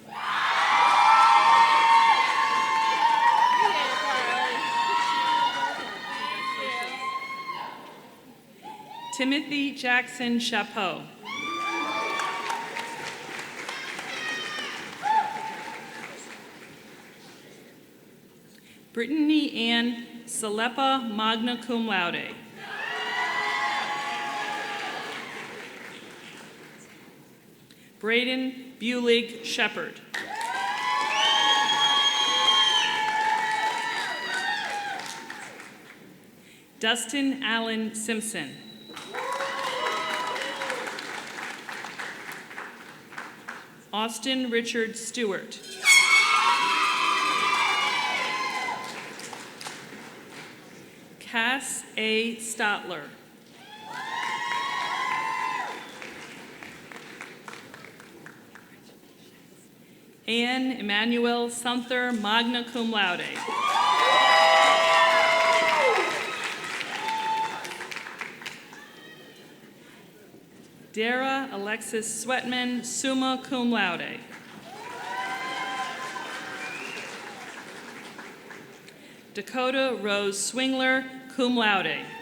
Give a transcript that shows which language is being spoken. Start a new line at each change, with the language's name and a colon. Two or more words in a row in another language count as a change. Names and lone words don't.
English: Timothy Jackson Chapeau. Brittany Ann Salepa,
Latin: magna cum laude.
English: Braden Bulig Shepherd. Dustin Allen Simpson. Austin Richard Stewart. Cass A. Stotler. Anne Emmanuel Sunther,
Latin: magna cum laude.
English: Dara Alexis Sweatman,
Latin: summa cum laude.
English: Dakota Rose Swingler,
Latin: cum laude.